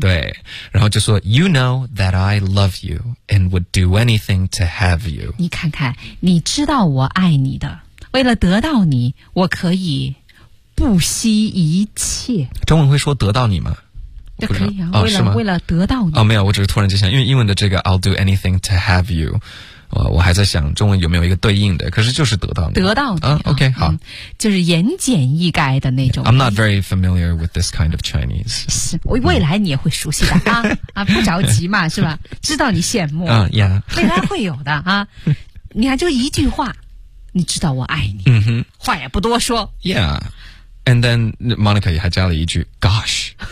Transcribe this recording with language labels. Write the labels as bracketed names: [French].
[Chinese] 对，然后就说 ， [English] You know that I love you and would do anything to have you。 [Chinese] 你看看，你知道我爱你的，为了得到你，我可以不惜一切。中文会说得到你吗？可以啊，为了得到你哦，没有，我只是突然就想，因为英文的这个 [English] I'll do anything to have you， [Chinese] 我还在想中文有没有一个对应的，可是就是得到你，得到你、 OK， 好、嗯，就是言简意赅的那种。 [English] Yeah, I'm not very familiar with this kind of Chinese。 [Chinese] 是，未来你也会熟悉的啊啊，不着急嘛，是吧？知道你羡慕啊呀， [English] yeah. [Chinese] 未来会有的啊。你看，就一句话，你知道我爱你，嗯哼，话也不多说。 [English] Yeah， and then Monica [Chinese] 也还加了一句 [English] Gosh。